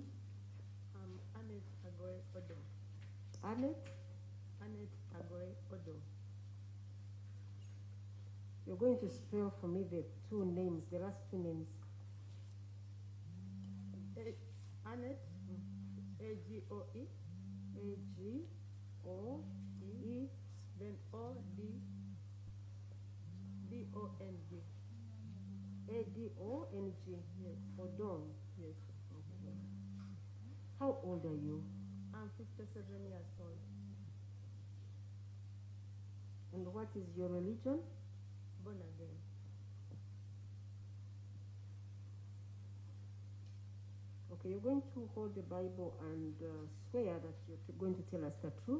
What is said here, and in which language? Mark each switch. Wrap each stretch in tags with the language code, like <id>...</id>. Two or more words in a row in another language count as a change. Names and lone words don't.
<en>I'm Annette Agoy Odo. Annette? Annette Agoy Odo. You're going to spell for me the 2 names, the last 2 names. Annette, A-G-O-E, A-G-O-E, then O-D-D-O-N-G. A-D-O-N-G. Yes. Odon. Yes. Okay. How old are you? I'm 57 years old. And what is your religion? Born again. Okay, you're going to hold the Bible and swear that you're going to tell us the truth.</en>